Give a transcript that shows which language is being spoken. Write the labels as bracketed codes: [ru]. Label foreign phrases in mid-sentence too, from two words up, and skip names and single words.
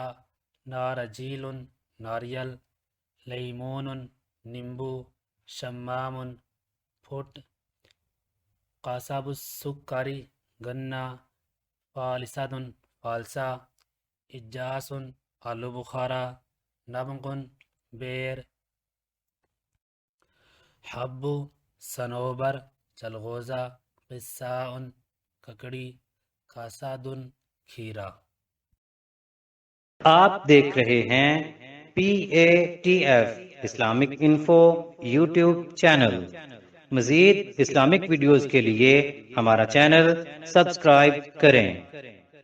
[ur] نارجیل ناریل، لیمون نیمبو، شمام پھٹ، [ar] قصب السکری [ur] گنا، فالسد فالسا، اجاس آلو بخارا، نبق بیر، [ar] حب صنوبر [ur] چلغوزہ، قصاء ککڑی، کاساد کھیرا. آپ دیکھ رہے ہیں PATF اسلامک انفو یوٹیوب چینل. مزید اسلامک ویڈیوز کے لیے ہمارا چینل سبسکرائب کریں.